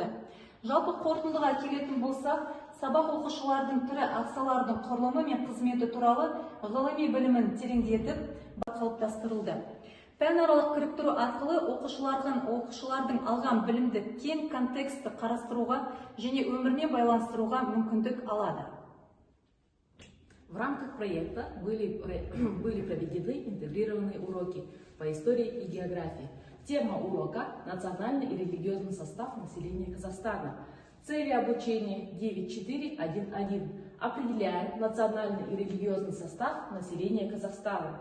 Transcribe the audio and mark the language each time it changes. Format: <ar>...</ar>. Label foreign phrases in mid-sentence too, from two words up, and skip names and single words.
<kk>Жалпы қорытындыға келетін болсақ, сабақ оқушылардың тірі ағзалардың құрылымы мен қызметі туралы ғылыми білімін тереңдетіп қалыптастырылды. Пәнаралық кіріктіру арқылы оқушылардың алған білімді кең контекстті қарастыруға және өміріне байланыстыруға мүмкіндік алады.</kk> <ru>В рамках проекта были проведены интегрированные уроки по истории и географии. Тема урока – национальный и религиозный состав населения Казахстана. Цели обучения 9.4.1.1 определяет национальный и религиозный состав населения Казахстана.</ru>